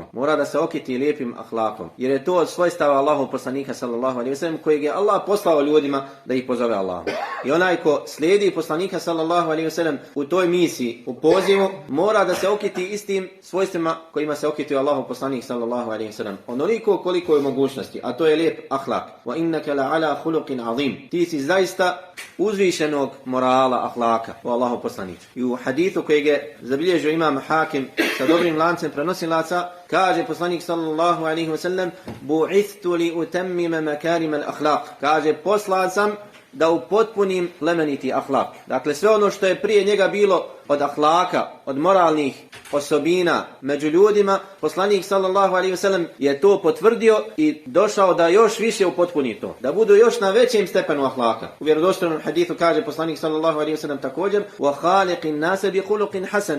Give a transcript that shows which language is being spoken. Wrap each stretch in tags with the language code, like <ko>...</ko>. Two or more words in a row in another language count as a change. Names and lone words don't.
<bs>Mora da se okiti lijepim ahlakom. Jer je to od svojstava Allahovog poslanika</bs> <ar>صلى الله عليه وسلم</ar> <bs>kojeg je Allah poslao ljudima da ih pozove Allahu. I onaj ko slijedi poslanika</bs> <ar>صلى الله عليه وسلم</ar> <bs>u toj misiji, u pozivu, mora da se okiti istim svojstvima kojima se okitio Allahov poslanik</bs> <ar>صلى الله عليه وسلم.</ar> <bs>Onoliko koliko je mogućnosti, a to je lijep ahlak.</bs> <ar>وإنك لعلى خلق عظيم.</ar> <bs>Ti si zaista uzvišenog morala, ahlaka, o Allahov poslanik. I u hadithu kojeg je zabilježio imam Hakim sa dobrim lancem prenosilaca, kaže poslanik</bs> <ar>صلى الله عليه وسلم: "بعثت لأتمم مكارم الأخلاق."</ar> <bs>Kaže, poslan sam da upotpunim plemeniti ahlak. Dakle, sve ono što je prije njega bilo od ahlaka, od moralnih osobina među ljudima, poslanik</bs> <ar>صلى الله عليه وسلم</ar> <bs>je to potvrdio i došao da još više upotpuni to. Da budu još na većem stepenu ahlaka. U vjerodostojnom hadithu kaže poslanik</bs> <ar>صلى الله عليه وسلم</ar> <bs>također:</bs> <ar>"وخالق الناس بخلق حسن."</ar>